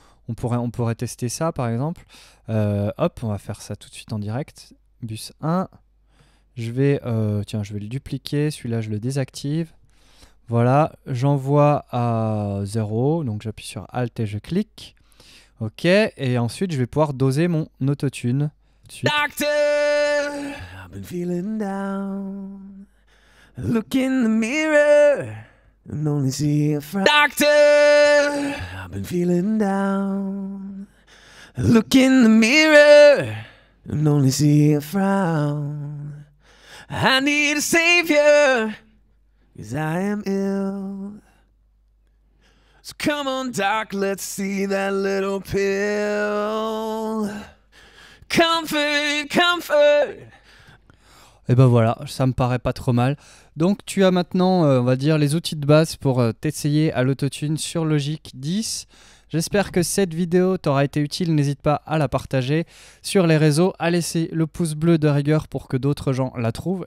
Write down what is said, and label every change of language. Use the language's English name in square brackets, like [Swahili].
[French] On pourrait tester ça, par exemple. Hop, on va faire ça tout de suite en direct. Bus 1. Je vais le dupliquer. Celui-là, je le désactive. Voilà, j'envoie à 0. Donc, j'appuie sur Alt et je clique. Ok, et ensuite, je vais pouvoir doser mon autotune. [English] Doctor, I've been feeling down. Look in the mirror and only see a frown. Doctor, I've been feeling down. Look in the mirror and only see a frown. I need a savior, 'cause I am ill. So come on, doc, let's see that little pill. Comfort, comfort. [French] Et ben voilà, ça me paraît pas trop mal. Donc tu as maintenant, on va dire, les outils de base pour t'essayer à l'autotune sur Logic 10. J'espère que cette vidéo t'aura été utile. N'hésite pas à la partager sur les réseaux, à laisser le pouce bleu de rigueur pour que d'autres gens la trouvent.